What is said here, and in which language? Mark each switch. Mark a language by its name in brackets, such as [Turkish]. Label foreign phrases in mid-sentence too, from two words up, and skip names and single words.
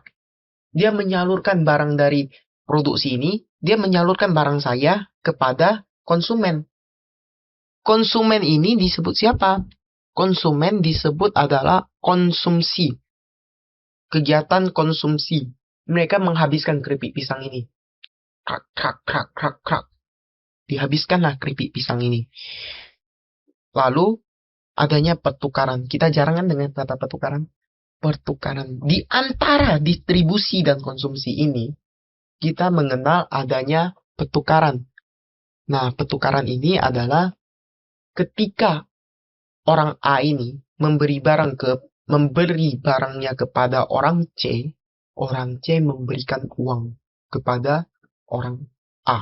[Indonesian] Dia menyalurkan barang dari produksi ini, dia menyalurkan barang saya kepada konsumen. Konsumen ini disebut siapa? Konsumen disebut adalah konsumsi. Kegiatan konsumsi. Mereka menghabiskan keripik pisang ini. Krak, krak, krak, krak, krak. Dihabiskanlah keripik pisang ini. Lalu, adanya pertukaran. Kita jarang kan dengan kata pertukaran. Pertukaran. Di antara distribusi dan konsumsi ini, kita mengenal adanya pertukaran. Nah, pertukaran ini adalah ketika orang A ini memberi barangnya kepada orang C memberikan uang kepada orang A.